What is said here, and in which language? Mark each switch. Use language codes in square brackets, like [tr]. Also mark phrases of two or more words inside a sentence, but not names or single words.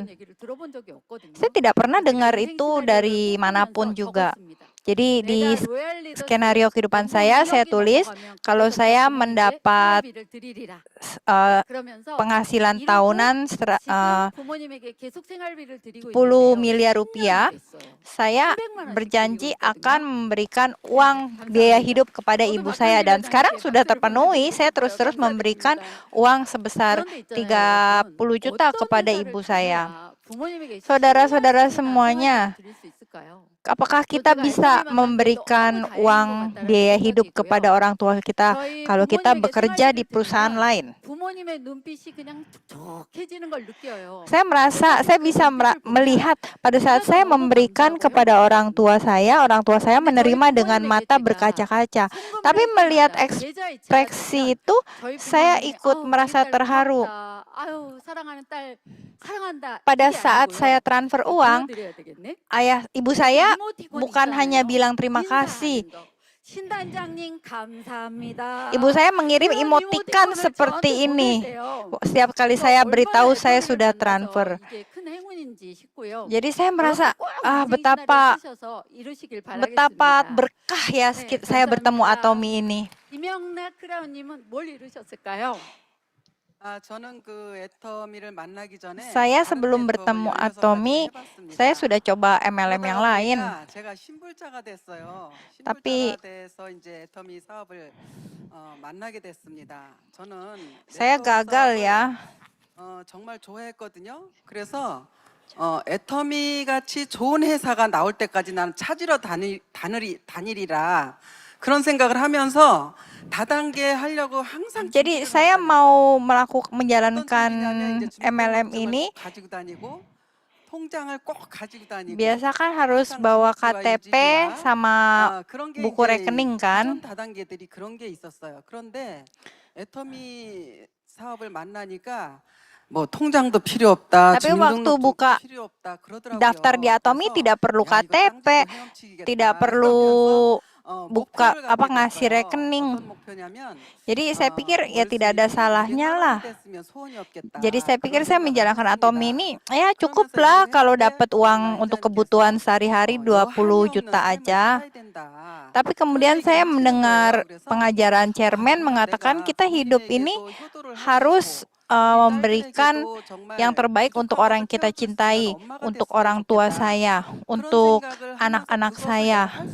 [id] Saya tidak pernah dengar itu dari manapun juga. Jadi di [ko] 내가 로얄 리더스 [id] skenario kehidupan [ko] 연봉 [id] saya [ko] 2억이 [id] tulis [ko] 넘어가면 [id] kalau [ko] 그때부터 [id] saya [ko] 부모님께 [id] mendapat [ko] 생활비를 드리리라. eh, 그러면서 [id] penghasilan [ko] 이루고 [id] tahunan [ko] 지금 부모님에게 계속 생활비를 드리고 [id] 10 [ko] 있는데요. [id] miliar [ko] 10년이 [id] rupiah, [ko] 됐어요. [id] saya [ko] 300만 원씩 [id] berjanji [ko] 드리고 [id] akan [ko] 있거든요. [id] memberikan uang biaya hidup kepada [ko] 저도 [id] ibu saya dan [ko] 박한길 [id] sekarang [ko] 회장님께 [id] sudah [ko] 박수를 [id] terpenuhi. [ko] 보내드리고 [id] Saya [ko] 싶어요. [id] terus-terus memberikan [ko] 감사드립니다. [id] uang sebesar [ko] 그런데 있잖아요, [id] 30 juta [ko] 여러분. [id] kepada [ko] 어떤 [id] ibu [ko] 회사를 [id] saya. [ko] 다녀야 부모님에게 [id] Saudara-saudara [ko] 10년씩이나 [id] semuanya, [ko] 생활비를 드릴 수 있을까요? [id] apakah kita [ko] 제가 [id] bisa [ko] 애터미 만난 게 [id] memberikan [ko] 너무 다행인 것 [id] uang [ko] 같다라는 [id] biaya hidup [ko] 생각이고요. [id] kepada orang tua kita [ko] 저희 [id] kalau kita [ko] 부모님에게 [id] bekerja di [ko] 생활비를 [id] perusahaan [ko] 드리면 [id] lain? [ko] 부모님의 눈빛이 그냥 촉촉해지는 걸 느껴요. [id] Saya merasa saya bisa melihat pada saat saya memberikan kepada orang tua saya menerima dengan mata berkaca-kaca. Tapi melihat ekspresi itu, saya ikut merasa terharu. [ko] 아유, 사랑하는 딸 사랑한다. [id] Pada [ko] 이게 [id] saat [ko] 아니고요. [id] saya transfer uang, [ko] 보여드려야 되겠네. [id] ibu saya [ko] 이모티콘 [id] bukan hanya [ko] 있잖아요. [id] bilang terima kasih. [ko] 인사하는 거. 신단장님 감사합니다. [id] Ibu saya mengirim [ko] 그런 [id] emoticon [ko] 이모티콘을 [id] seperti [ko] 저한테 [id] ini. [ko] 보내세요. [id] Setiap kali [ko] 그러니까 [id] saya [ko] 얼마나 [id] beritahu saya [ko] 애터미를 [id] sudah [ko] 만나서 [id] transfer. [ko] 이게 큰 행운인지 싶고요. [id] Jadi saya merasa, [ko] 여러분 꼭 인생 [id] betapa [ko] 시나리오 쓰셔서 이루시길 [id] betapa [ko] 바라겠습니다. [id] berkah ya [ko] 네, [id] saya bertemu [ko] 감사합니다. [id] Atomi ini. [ko] 김영락 크라운님은 뭘 이루셨을까요? 저는 그 애터미를 만나기 전에 [id] Saya [ko] 다른 [id] sebelum [ko] 네트워크를 [id] bertemu [ko] 16 [id] Atomi, [ko] 가지 해봤습니다. [id] saya sudah coba MLM yang [ko] 그러다가 [id] lain. [ko] 보니까 제가 신불자가 됐어요. [id] Tapi- [ko] 신불자가 돼서 이제 애터미 사업을 만나게 됐습니다. 저는 [id] Saya [ko] 네트워크 [id] gagal [ko] 사업을, [id] ya. [ko] 정말 좋아했거든요. 그래서 애터미 같이 좋은 회사가 나올 때까지 나는 찾으러 다니리라 그런 생각을 하면서 다단계 하려고 항상 [id] Jadi [ko] 준비를 [id] saya [ko] 하고 [id] mau [ko] 어떤 [id] menjalankan [ko] 준비냐면 이제 [id] MLM [ko] 주민등록증을 [id] ini, [ko] 꼭 가지고 다니고 통장을 꼭 가지고 다니고 [id] biasa kan harus [ko] 항상 [id] bawa [ko] 지급지와 [id] KTP [ko] 유지비와 [id] sama [ko] 그런 게 [id] buku [ko] 이제 [id] rekening [ko] 기존 [id] kan. [ko] 다단계들이 그런 게 있었어요. 그런데 애터미 사업을 만나니까 뭐 통장도 필요 없다, [id] Tapi waktu [ko] 주민등록증도 [id] buka [ko] 필요 없다 그러더라고요. [id] daftar di Atomi [ko] 그래서 [id] tidak perlu [ko] 야, 이거 땅 [id] KTP, [ko] 짓고 헤엄치기겠다 [id] tidak perlu buka [ko] 목표를 [id] apa [ko] 갖게 [id] ngasih [ko] 됐어요. [id] rekening. [ko] 어떤 목표냐면 [id] Jadi saya pikir ya tidak ada salahnya lah. Jadi saya pikir saya menjalankan Atomi ini, ya cukuplah kalau dapat uang untuk kebutuhan sehari-hari 20 juta aja. Tapi kemudian saya mendengar pengajaran chairman mengatakan kita hidup ini harus memberikan yang terbaik untuk orang yang kita cintai, untuk orang tua saya, untuk anak-anak saya.